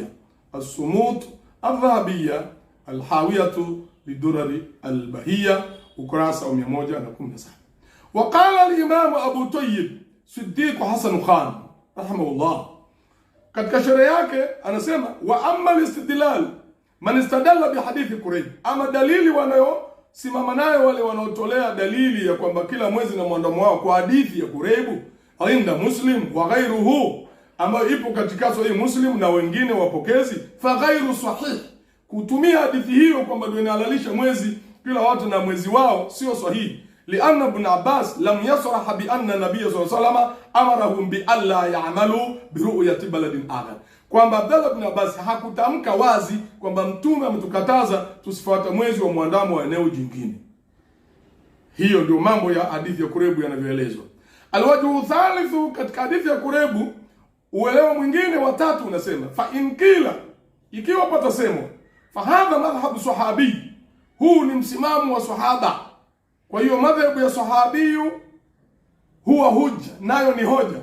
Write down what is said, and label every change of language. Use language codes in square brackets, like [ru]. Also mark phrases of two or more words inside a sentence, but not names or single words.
[sw] As-Sumut Adh-Dhahabiyya Al-Hawiyatu Lidurari Al-Bahiyya, ukurasa wa 117. [ar] وقال الإمام أبو الطيب صديق حسن خان رحمه الله, [sw] katika sheria yake anasema [ar] وأما الاستدلال من استدل بحديث كريب, [sw] ama dalili wanayo simama nayo wale wanaotolea dalili ya kwamba kila mwezi na mwandamo wao kwa hadithi ya Kuraibu [ar] عند مسلم وغيره, [sw] ambayo ipo katika Sahih Muslim na wengine wapokezi. [ar] فغير صحيح, [sw] kutumia hadithi hiyo kwamba ndio inahalalisha mwezi kila watu na mwezi wao sio sahihi. [ar] لأن ابن عباس لم يصرح بأن النبي صلى الله عليه وسلم أمرهم بألا يعملوا برؤية بلد آخر, [sw] kwamba Abdullah ibn Abbas hakutamka wazi kwamba mtume ametukataza tusifuate mwezi wa mwandamo wa eneo jingine. Hiyo ndio mambo ya hadithi ya Kuraibu yanavyoelezwa. [ar] الوجه الثالث, [sw] katika hadithi ya Kuraibu uelewa mwingine wa tatu unasema [ar] فإن قيل, [sw] ikiwa patasemwa [ar] فهذا مذهب صحابي, [sw] huu ni msimamo wa sahaba, kwa hiyo madhhabu ya sahabiyu [ar] هو حجة, [sw] nayo ni hoja.